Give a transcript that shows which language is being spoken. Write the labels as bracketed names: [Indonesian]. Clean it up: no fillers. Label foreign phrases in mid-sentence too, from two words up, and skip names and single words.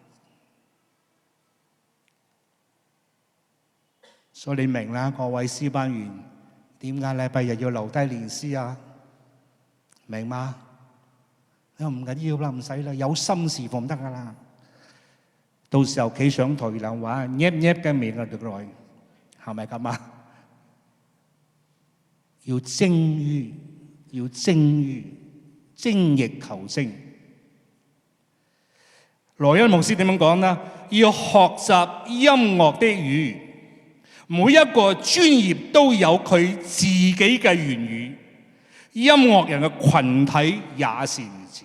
[Cantonese] 所以你明啦，各位詩班員點解禮拜日要留低練詩啊？明嗎？你話唔緊要啦，唔使啦，有心事奉得噶啦。到時候企上台兩話， [Vietnamese] nhép nhép cái miệng là được rồi， [Cantonese] 係咪咁啊？要精於精益求精。羅恩牧師點樣講呢？要學習音樂的語，每一個專業都有佢自己嘅言語，音樂人嘅群體也是如此。